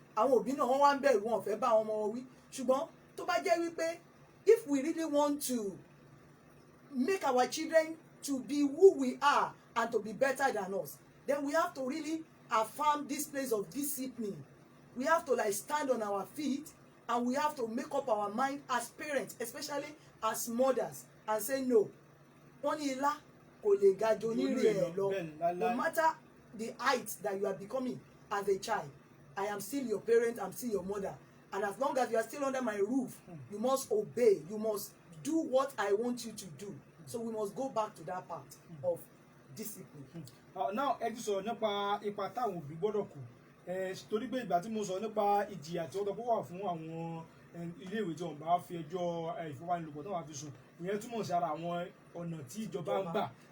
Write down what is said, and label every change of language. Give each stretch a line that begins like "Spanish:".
Yoruba: Àwọn òbí náà wọ́n wá ń bẹ̀rù, wọn ò fẹ́ bá àwọn ọmọ wọn wí. Ṣùgbọ́n tó bá jẹ́ wípé
English: if we really want to make our children to be who we are and to be better than us, then we have to really affirm this place of discipline. We have to like stand on our feet and we have to make up our mind as parents, especially as mothers, and say no.
Yoruba: Wọ́n ní ilá kò lè ga jù onírè ẹ̀ lọ.
English: No matter the height that you are becoming as a child, I am still your parent, I'm still your mother. And as long as you are still under my roof, you must obey, you must do what I want you to do. So we must go back to that part of discipline. Now
Yoruba: ẹ ti sọ̀rọ̀ nípa ipa táwọn òbí gbọ́dọ̀ kù torí pé ìgbà tí mo sọ nípa ìjìyà tí wọ́n wà fún àwọn iléèwé tí wọ́n bá fi ẹjọ́ ìfowópamọ́ tó wà fi sùn, ìyẹn túmọ̀ sí ara àwọn ọ̀nà tí ìjọba ń gbà.